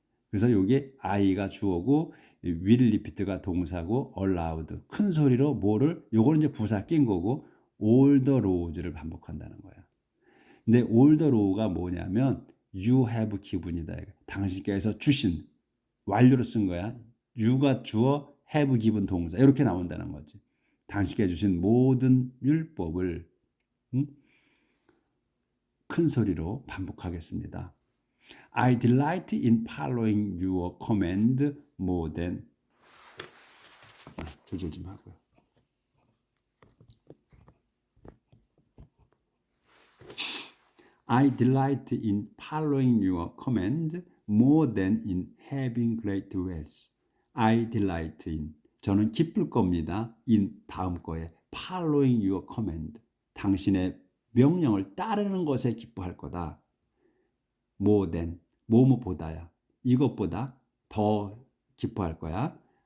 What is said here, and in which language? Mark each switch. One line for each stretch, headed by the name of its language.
Korean: 그래서 여기 I가 주어고
English: will repeat
Korean: 가 동사고 aloud, 큰 소리로 뭐를? 요거는 이제 부사 낀 거고
English: all the laws
Korean: 를 반복한다는 거야. 근데 all the law가 뭐냐면
English: you have given
Korean: 이다. 당신께서 주신, 완료로 쓴 거야. you가 주어,
English: have given
Korean: 동사, 이렇게 나온다는 거지. 당신께 주신 모든 율법을 큰 소리로 반복하겠습니다.
English: I delight in following your command more than.
Korean: 조절 좀 하고요.
English: I delight in following your command more than in having great wealth. I delight in,
Korean: 저는 기쁠 겁니다. in, 다음 거에
English: following your command,
Korean: 당신의 명령을 따르는 것에 기뻐할 거다.
English: more than,
Korean: 뭐뭐보다야, 이것보다 더 기뻐할 거야.